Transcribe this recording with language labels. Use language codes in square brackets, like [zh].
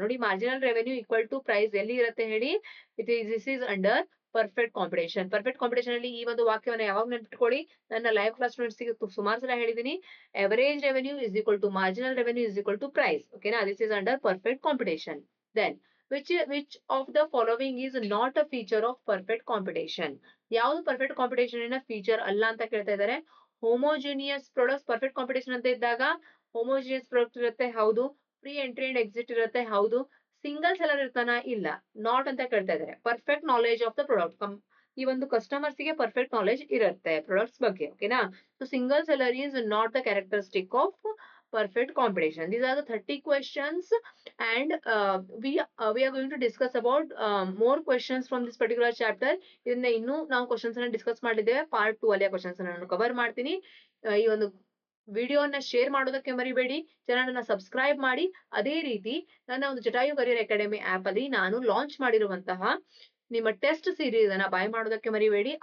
[kn] ನೋಡಿ, marginal revenue equal to price ಎಲ್ಲಿ ಇರುತ್ತೆ ಹೇಳಿ, [en] This is under perfect competition. [kn] Perfect competition ಅಲ್ಲಿ ಈ ಒಂದು ವಾಕ್ಯವನ್ನು ಯಾವಾಗ ನೆನ್ಪಿಟ್ಕೊಳ್ಳಿ, ನನ್ನ ಲೈವ್ ಕ್ಲಾಸ್ ಸ್ಟೂಡೆಂಟ್ಸ್ ಸುಮಾರು ಸಲ ಹೇಳಿದೀನಿ. [en] Average revenue is equal to marginal revenue is equal to price. ಓಕೆನಾ, this is under perfect competition. Then which of the following is not a feature of perfect competition? [kn] ಯಾವುದು perfect competition feature ಅಲ್ಲ ಅಂತ ಕೇಳ್ತಾ ಇದ್ದಾರೆ. Homogeneous products perfect competition ಅಂತ ಇದ್ದಾಗ homogeneous product ಇರುತ್ತೆ, ಹೌದು. ಫ್ರೀ ಎಂಟ್ರಿ ಅಂಡ್ ಎಕ್ಸಿಟ್ ಇರುತ್ತೆ, ಹೌದು. ಸಿಂಗಲ್ ಸೆಲ್ಲರ್ ಇರ್ತಾನ, ಇಲ್ಲ. ನಾಟ್ ಅಂತ ಕೇಳ್ತಾ ಇದ್ದಾರೆ. Perfect knowledge of the product, ಈ ಒಂದು ಕಸ್ಟಮರ್ಸ್ ಗೆ ಪರ್ಫೆಕ್ಟ್ ನಾಲೆಜ್ ಇರುತ್ತೆ ಪ್ರಾಡಕ್ಟ್ಸ್ ಬಗ್ಗೆ. [en] ಓಕೆನಾ, so single seller is not the characteristic of perfect competition. These are the 30 questions, and we are going to discuss about more questions from this particular chapter. [kn] ಇದನ್ನ ಇನ್ನೂ ನಾವು questions ಅನ್ನ discuss ಮಾಡಿದ್ದೇವೆ. Part 2 ಅಲ್ಲಿ questions ಅನ್ನು cover ಮಾಡ್ತೀನಿ. ಈ ಒಂದು ವಿಡಿಯೋನ ಶೇರ್ ಮಾಡೋದಕ್ಕೆ ಮರಿಬೇಡಿ. ಚಾನಲ್ ಅನ್ನ ಸಬ್ಸ್ಕ್ರೈಬ್ ಮಾಡಿ. ಅದೇ ರೀತಿ ನನ್ನ ಒಂದು ಜಟಾಯು ಕರಿಯರ್ ಅಕಾಡೆಮಿ ಆಪ್ ಅಲ್ಲಿ ನಾನು ಲಾಂಚ್ ಮಾಡಿರುವಂತಹ ನಿಮ್ಮ ಟೆಸ್ಟ್ ಸೀರೀಸ್ ಅನ್ನ ಬೈ ಮಾಡೋದಕ್ಕೆ ಮರಿಬೇಡಿ.